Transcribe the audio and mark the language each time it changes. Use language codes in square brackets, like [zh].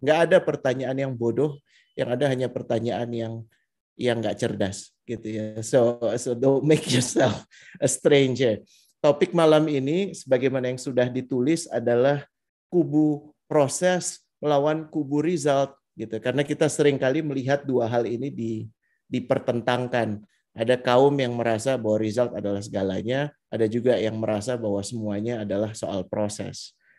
[id] Nggak ada pertanyaan yang bodoh, yang ada hanya pertanyaan yang nggak cerdas gitu ya. [en] So don't make yourself a stranger. [id] Topik malam ini sebagaimana yang sudah ditulis adalah kubu proses melawan kubu result gitu. Karena kita seringkali melihat dua hal ini dipertentangkan. Ada kaum yang merasa bahwa result adalah segalanya, ada juga yang merasa bahwa semuanya adalah soal proses.